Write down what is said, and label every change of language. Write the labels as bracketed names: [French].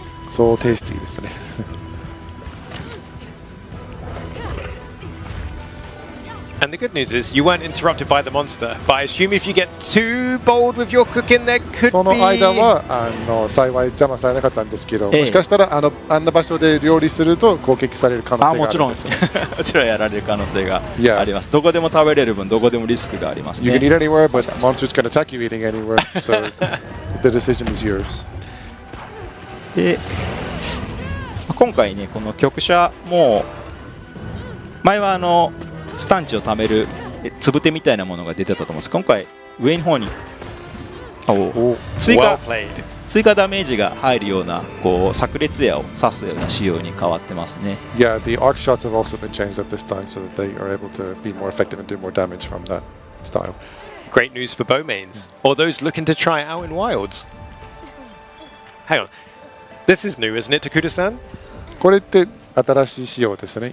[English] So tasty [Japanese] ですね。 [English] And the good news is you weren't interrupted by the monster. But I assume if you get too bold with your cooking, there could [Japanese] その [English] be... [Japanese] 間は幸い邪魔されなかったんですけど、もしかしたらあんな場所で料理すると攻撃される可能性があるんですね。もちろんやられる可能性が [English] Yeah. [Japanese] あります。どこでも食べれる分どこでもリスクがあります [English] You can [Japanese] ね。 [English] eat anywhere, but monsters can attack you eating anywhere. So the decision is yours. [Japanese] で今回ねこの局舎も前はスタンチを貯めるつぶてみたいなものが出てたと思うんです。今回上の方に追 [English] Well [Japanese] 加 [English] played. [Japanese] 追加ダメージが入るようなこう炸裂矢を刺すような仕様に変わってますね。 [English] Yeah, the arc shots have also been changed up this time so that they are able to be more effective and do more damage from that style. Great news for bow mains. Or those looking to try it out in wilds. Hang on. This is new, isn't it, Takuda-san? [Japanese] これって新しい仕様ですね。